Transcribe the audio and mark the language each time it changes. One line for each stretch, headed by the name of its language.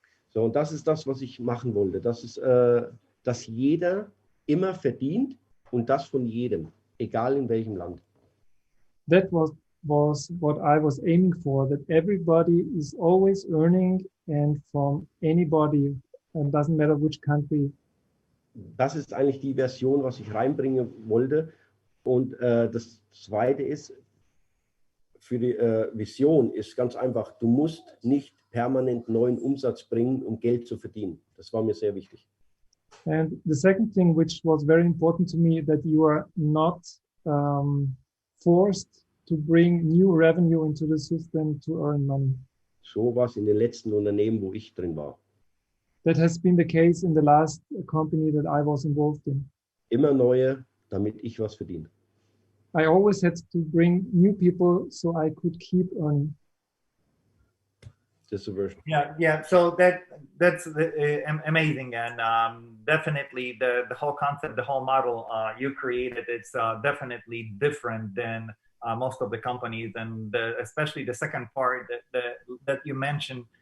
German: So, und das ist das, was ich machen wollte. Das ist, dass jeder immer verdient und das von jedem, egal in welchem Land.
English: That was what I was aiming for, that everybody is always earning and from anybody, and doesn't matter which country.
German: Das ist eigentlich die Version, was ich reinbringen wollte. Und das Zweite ist, für die Vision ist ganz einfach, du musst nicht permanent neuen Umsatz bringen, um Geld zu verdienen. Das war mir sehr wichtig.
English: And the second thing, which was very important to me, that you are not forced to bring new revenue into the system to earn money.
German: So war es in den letzten Unternehmen, wo ich drin war.
English: That has been the case in the last company that I was involved in.
German: Immer neue, damit ich was verdiene.
English: I always had to bring new people so I could keep earning. That's the version. Yeah. So that's amazing, and definitely the whole concept, the whole model you created, it's definitely different than most of the companies, and especially the second part that you mentioned.